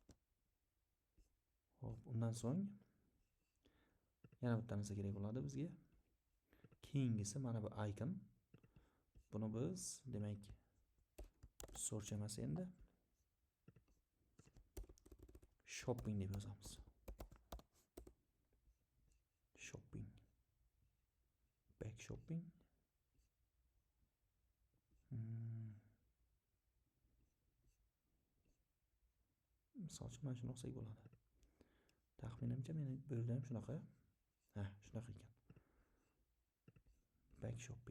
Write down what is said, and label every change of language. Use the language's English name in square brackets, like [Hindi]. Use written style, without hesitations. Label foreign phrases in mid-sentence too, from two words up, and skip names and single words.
[Uzbek] Xo'p, undan so'ng yana bitta narsa kerak bo'ladi bizga. Keyingisi mana bu icon. Buni biz demak search emas endi shopping deb yozamiz. [English] Shopping. Back shopping. [Uzbek] Misol uchun mana shuni olsak bo'ladi. Taxminimcha meni bu yerda ham shunaqa. Shunaqa ekan. [English] Back shopping.